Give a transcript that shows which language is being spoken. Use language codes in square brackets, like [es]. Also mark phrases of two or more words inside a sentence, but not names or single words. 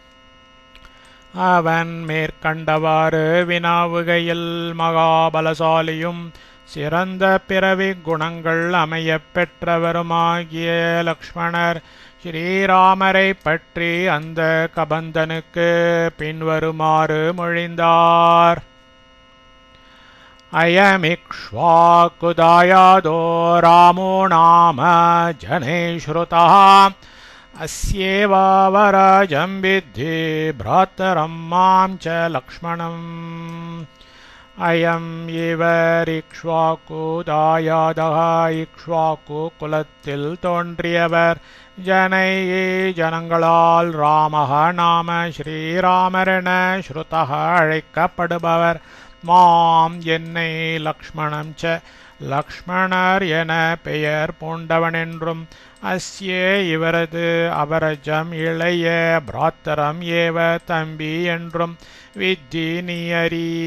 [ta] அவன் மேற்கண்டவாறு வினாவுகையில் மகாபலசாலியும் சிறந்த பிறவி குணங்கள் அமைய பெற்றவருமாகிய லக்ஷ்மணர் ஸ்ரீராமரை பற்றி அந்த கபந்தனுக்கு பின்வருமாறு மொழிந்தார். [sa] अयमिक्ष्वाकुदायादो रामो नाम जने श्रुतः अस्येव वरजं विद्धि भ्रातरं मां च लक्ष्मणम्. अयम् इक्ष्वाकुदायादः [ta] இக்ஷ்வாக்கு குலத்தில் தோன்றியவர் ஜனங்களால் [sa] रामः नाम [ta] ஸ்ரீராமரென ஸ்ருதஹ அழைக்கப்படுபவர். மாம் என்னை [sa] लक्ष्मणं च [ta] லக்ஷ்மணர் என பெயர் பூண்டவனென்றும் அஸ்யே இவரது அவரஜம் இளைய [sa] भ्रातरम् एव [ta] தம்பி என்றும் வித்தி நீ அறி.